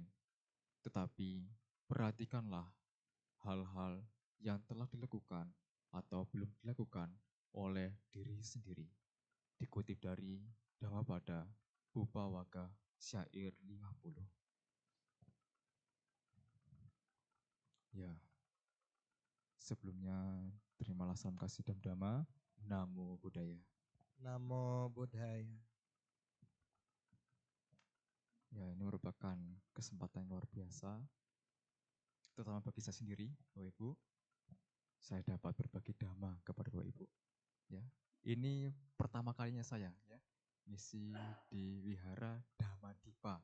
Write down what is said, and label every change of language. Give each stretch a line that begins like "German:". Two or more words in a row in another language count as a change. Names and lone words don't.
Indonesian: Tetapi perhatikanlah hal-hal yang telah dilakukan atau belum dilakukan oleh diri sendiri. Dikutip dari Dhammapada Bupawaka Syair 50. Ya, sebelumnya terimalah salam kasih dan dhamma.
Pali: Namo Buddhaya. Namo Buddhaya.
Indonesian: Ya, ini merupakan kesempatan yang luar biasa, terutama bagi saya sendiri, Bapak Ibu. Saya dapat berbagi dhamma kepada Bapak Ibu. Ya, ini pertama kalinya saya ya misi di Wihara Dhamadipa.